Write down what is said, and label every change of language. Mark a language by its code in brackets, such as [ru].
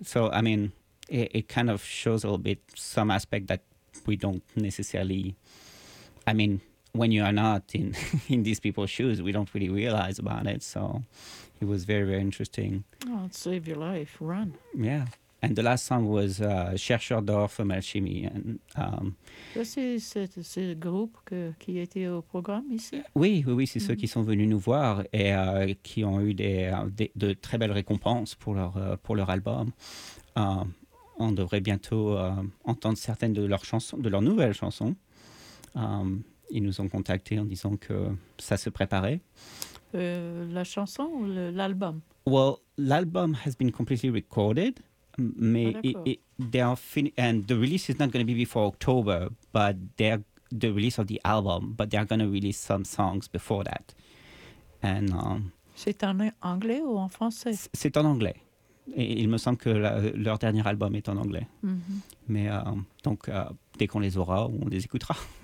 [en] So, I mean, it kind of shows a little bit some aspect that we don't necessarily, I mean, when you are not in these people's shoes, we don't really realize about it. So it was very, very interesting. Oh, it saved your life. Run. Yeah. And the last song was Chercheur d'or from Alchimie. And, [fr] c'est le groupe qui était au programme ici? Oui, c'est ceux qui sont venus nous voir et qui ont eu de très belles récompenses pour leur album. On devrait bientôt entendre certaines de leurs chansons, de leurs nouvelles chansons. Ils nous ont contactés en disant que ça se préparait. La chanson ou l'album? [en] Well, l'album has been completely recorded, mais the release is not going to be before October, but they're the release of the album, but they're going to release some songs before that. And [fr] c'est en anglais ou en français? C'est en anglais. Et il me semble que leur dernier album est en anglais. Mm-hmm. Mais dès qu'on les aura, on les écoutera.